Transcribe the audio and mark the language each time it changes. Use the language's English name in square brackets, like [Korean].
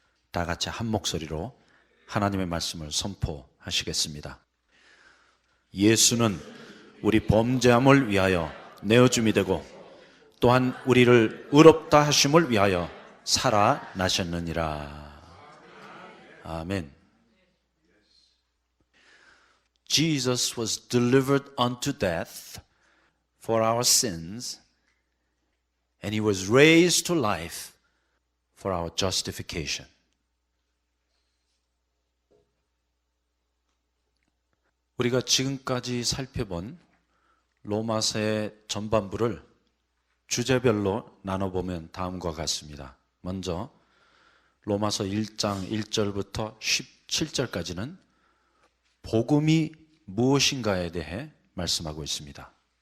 [Korean] 다 같이 한 목소리로 하나님의 말씀을 선포하시겠습니다. 예수는 우리 범죄함을 위하여 내어줌이 되고 또한 우리를 의롭다 하심을 위하여 살아나셨느니라. 아멘. [English] Jesus was delivered unto death for our sins, and he was raised to life for our justification. [Korean] 우리가 지금까지 살펴본 로마서의 전반부를 주제별로 나눠보면 다음과 같습니다. 먼저 로마서 1장 1절부터 17절까지는 복음이 무엇인가에 대해 말씀하고 있습니다.